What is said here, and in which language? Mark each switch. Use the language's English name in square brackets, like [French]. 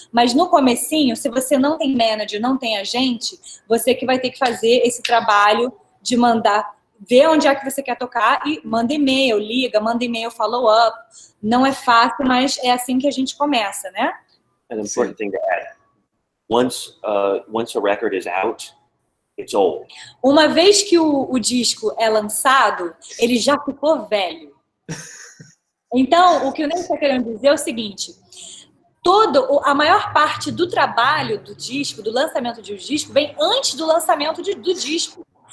[Portuguese] Mas no comecinho, se você não tem manager, não tem agente, você que vai ter que fazer esse trabalho de mandar, ver onde é que você quer tocar e manda e-mail, liga, manda e-mail, follow-up. Não é fácil, mas é assim que a gente começa, né? [English] An important thing to add. Once a record is out, it's old. [Portuguese] Uma vez que o disco é lançado, ele já ficou velho. Então, o que o Ney está querendo dizer é o seguinte: a maior parte do trabalho do disco, do lançamento de um disco, vem antes do lançamento do disco.